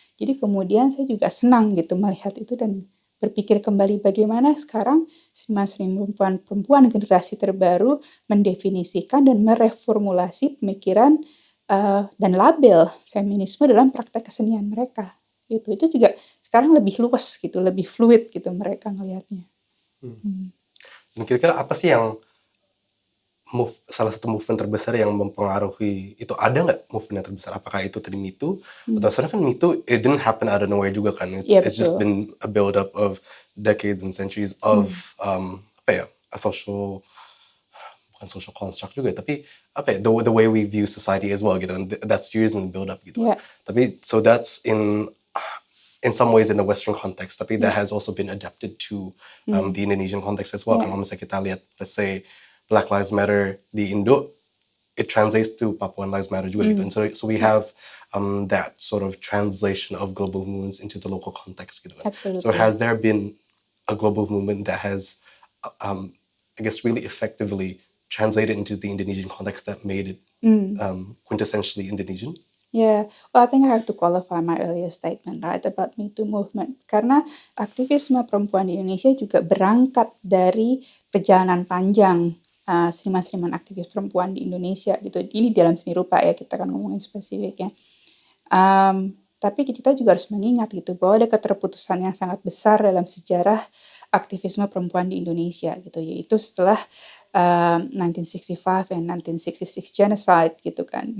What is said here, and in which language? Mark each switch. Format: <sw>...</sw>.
<id>Jadi kemudian saya juga senang gitu melihat itu dan berpikir kembali bagaimana sekarang seniman perempuan generasi terbaru mendefinisikan dan mereformulasi pemikiran dan label feminisme dalam praktek kesenian mereka. Gitu. Itu juga sekarang lebih luas gitu, lebih fluid gitu mereka ngelihatnya. Dan kira-kira apa sih yang salah satu movement terbesar yang mempengaruhi itu? Ada nggak movement yang terbesar? Apakah itu tadi Me Too? Atau sebenarnya kan Me Too,</id> <en>it didn't happen out of nowhere</en> <id>juga kan.</id> <en>It's just been a build up of decades and centuries of a social,</en> <id>bukan social construct juga, tapi</id> <en>the way we view society as well gitu. And that's years in the build up gitu. Yeah. Tapi so that's in some ways in the Western context, tapi that has also been adapted to the Indonesian context as well.</en> <id>Kalau misalnya kita lihat,</id> <en>let's say Black Lives Matter di Indo, it translates to Papuan Lives Matter juga gitu. And so we have that sort of translation of global movements into the local context gitu. Absolutely. So has there been a global movement that has, I guess, really effectively translated into the Indonesian context that made it quintessentially Indonesian? Yeah, well, I think I have to qualify my earlier statement, right, about Me Too movement.</en> <id>Karena aktivisme perempuan di Indonesia juga berangkat dari perjalanan panjang seniman-seniman aktivis perempuan di Indonesia gitu. Ini dalam seni rupa ya, kita akan ngomongin spesifiknya. Tapi kita juga harus mengingat gitu bahwa ada keterputusan yang sangat besar dalam sejarah aktivisme perempuan di Indonesia gitu, yaitu setelah 1965</id> <en>and 1966 genocide</en> <id>gitu kan.</id>